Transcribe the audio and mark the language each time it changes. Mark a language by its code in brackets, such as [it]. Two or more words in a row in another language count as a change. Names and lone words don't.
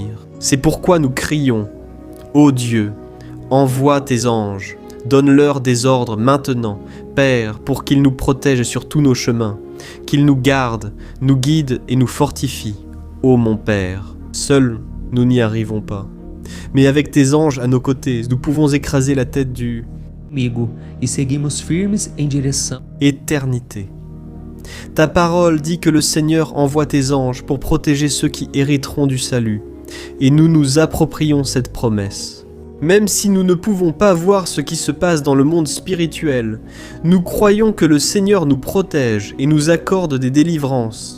[fr] C'est pourquoi nous crions « Ô Dieu, envoie tes anges, donne-leur des ordres maintenant, Père, pour qu'ils nous protègent sur tous nos chemins, qu'ils nous gardent, nous guident et nous fortifient. Ô mon Père, seuls nous n'y arrivons pas. Mais avec tes anges à nos côtés, nous pouvons écraser la tête du [pt] Amigo, e seguimos firmes em direção. [fr] Éternité. Ta parole dit que le Seigneur envoie tes anges pour protéger ceux qui hériteront du salut, et nous nous approprions cette promesse. Même si nous ne pouvons pas voir ce qui se passe dans le monde spirituel, nous croyons que le Seigneur nous protège et nous accorde des délivrances.